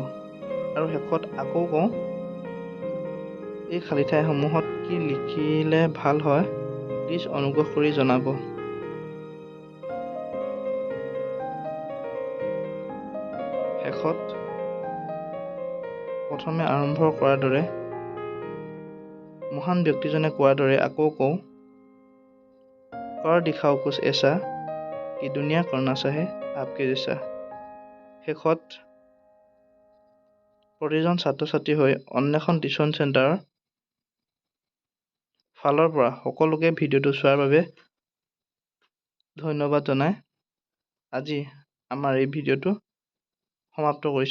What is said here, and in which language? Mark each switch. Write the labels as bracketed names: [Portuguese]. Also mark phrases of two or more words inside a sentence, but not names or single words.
[Assamese] আৰু শেষত আকৌ কওঁ, এই খালী ঠাইসমূহত কি লিখিলে ভাল হয় প্লিজ অনুগ্ৰহ কৰি জনাব। শেষত প্ৰথমে আৰম্ভ কৰাৰ দৰে মহান ব্যক্তিজনে কোৱাৰ দৰে আকৌ কওঁ, [Hindi] कर दिखाओ कुछ ऐसा कि दुनिया करना चाहे आपके जैसा। [Assamese] শেষত প্ৰতিজন ছাত্ৰ ছাত্ৰী হৈ অন্বেষণ টিউচন চেণ্টাৰৰ ফালৰ পৰা সকলোকে ভিডিঅ'টো চোৱাৰ বাবে ধন্যবাদ জনাই আজি আমাৰ এই ভিডিঅ'টো সমাপ্ত কৰিছোঁ।